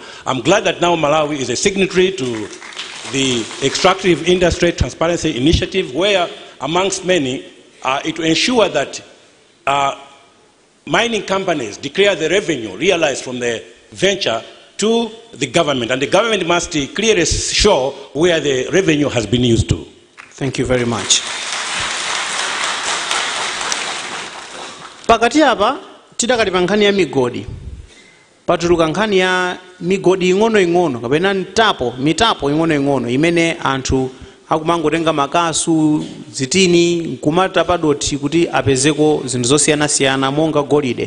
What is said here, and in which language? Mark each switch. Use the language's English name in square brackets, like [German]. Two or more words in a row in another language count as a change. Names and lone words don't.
[English] I'm glad that now Malawi is a signatory to the Extractive Industry Transparency Initiative, where, amongst many, it will ensure that mining companies declare the revenue realized from the venture to the government, and the government must clearly show where the revenue has been used to. Thank you very much. [Nyanja] Pakati apa tidakali pa nkhani ya migodi. Patuluka nkhani ya migodi ing'ono kapena mitapo ing'ono imene anthu akumangotenga makasu zitini nkumata padoti kuti apezeko zinthu zosiyana-siyana monga golide.